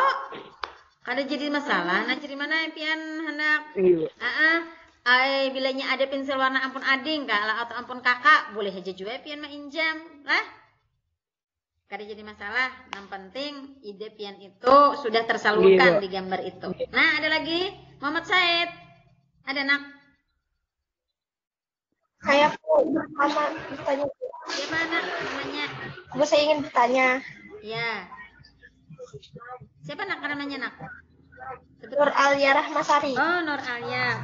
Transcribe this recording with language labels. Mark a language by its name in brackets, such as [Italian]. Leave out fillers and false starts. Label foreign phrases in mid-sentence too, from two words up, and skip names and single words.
[Banjar] Kada jadi masalah. Najriman pian hendak. Iya. Bilanya ada pensil warna ampun ading atau ampun kakak, boleh aja juga pian mainjam lah. Kada jadi masalah. Yang penting ide pian itu sudah tersalurkan di gambar itu. [Indonesian] Nah, ada lagi Muhammad Said. Ada, Nak? Saya sama bertanya. Siapa, Nak? Namanya? Saya ingin bertanya. Ya. Siapa, Nak, namanya, Nak? Nur Alia Rahmasari. Oh, Nur Alia.